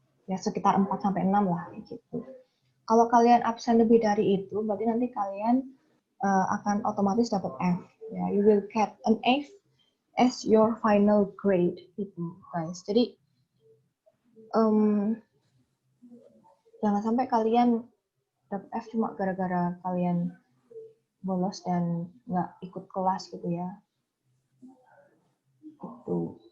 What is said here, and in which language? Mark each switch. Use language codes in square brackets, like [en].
[id] Ya sekitar 4 sampai 6 lah gitu. Kalau kalian absen lebih dari itu, berarti nanti kalian akan otomatis dapat F. [en] Ya, you will get an F as your final grade gitu, guys. [id] Jadi jangan sampai kalian dapat F cuma gara-gara kalian bolos dan nggak ikut kelas gitu ya. Gitu.